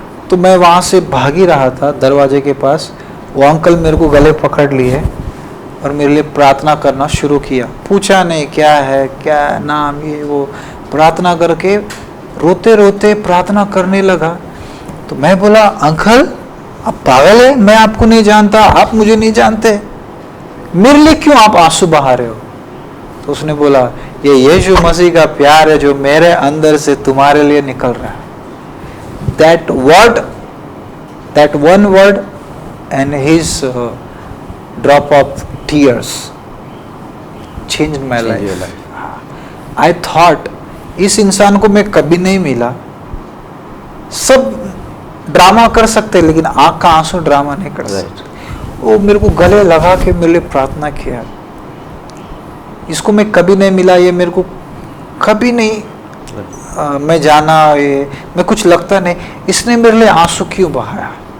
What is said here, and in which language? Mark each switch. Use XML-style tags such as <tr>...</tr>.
<hi>तो मैं वहाँ से भाग ही रहा था दरवाजे के पास, वो अंकल मेरे को गले पकड़ लिए और मेरे लिए प्रार्थना करना शुरू किया, पूछा नहीं क्या है, क्या नाम, ये वो, प्रार्थना करके रोते रोते प्रार्थना करने लगा। तो मैं बोला अंकल आप पागल है, मैं आपको नहीं जानता, आप मुझे नहीं जानते, मेरे लिए क्यों आप आंसू बहा रहे हो? तो उसने बोला ये यीशु मसीह का प्यार है जो मेरे अंदर से तुम्हारे लिए निकल रहा है।</hi> <en>That word, that one word and his drop of tears changed my life. I thought</en> <hi>इस इंसान को मैं कभी नहीं मिला, सब ड्रामा कर सकते लेकिन आंख का आंसू ड्रामा नहीं कर सकते। वो मेरे को गले लगा के मेरे लिए प्रार्थना किया, इसको मैं कभी नहीं मिला, ये मेरे को कभी नहीं मैं जाना, ये मैं कुछ लगता नहीं, इसने मेरे लिए आंसू क्यों बहाया?</hi>